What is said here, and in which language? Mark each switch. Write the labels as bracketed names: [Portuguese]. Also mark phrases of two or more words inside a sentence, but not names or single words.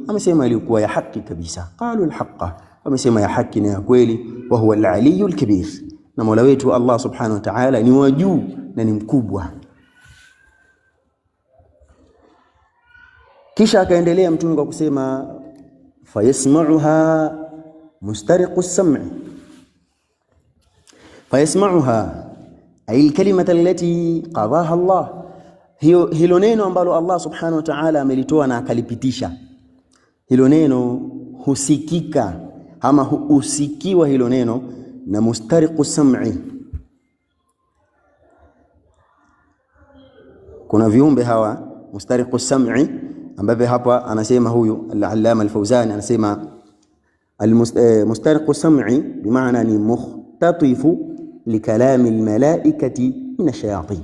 [Swahili] Amesema ilikuwa ya haki kabisa. [Arabic] قالوا الحق, [Swahili] amesema ya haki na ya kweli, [Arabic] وهو العلي الكبير, [Swahili] na mola wetu Allah [Arabic] سبحانه وتعالى [Swahili] ni wa juu na ni mkubwa. Kisha akaendelea mtume kwa kusema, [Arabic] فيسمعها مسترق السمع فيسمعها أي الكلمة التي قضاها الله, [Swahili] hilo neno ambalo Allah [Arabic] سبحانه وتعالى [Swahili] amelitoa na akalipitisha, hilo neno husikika ama husikiwa hilo neno na [Arabic] مسترق السمع. [Swahili] Kuna viumbe hawa [Arabic] مسترق السمع, [Swahili] ambapo hapa anasema huyu al-Allama al-Fawzani anasema [Arabic] مسترق السمع [Swahili] bimaana ni [Arabic] مختطف لكلام الملائكة من الشياطين.